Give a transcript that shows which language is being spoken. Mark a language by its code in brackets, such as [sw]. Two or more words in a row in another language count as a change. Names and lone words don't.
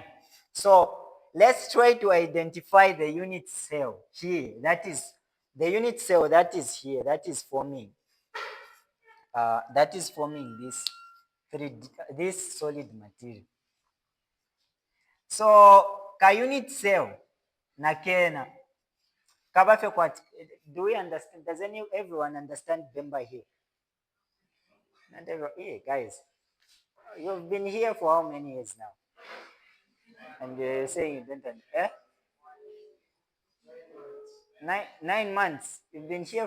[en] So let's try to identify the unit cell here. That is the unit cell that is here, that is forming this solid material. [bem] So ka [en] unit cell [bem] na kena kabafe kwat. [en] Do we understand? Does everyone understand Bemba here? Not everyone. Hey guys, you've been here for how many years now? And you're saying you don't understand? Eh? 9 months. You've been here.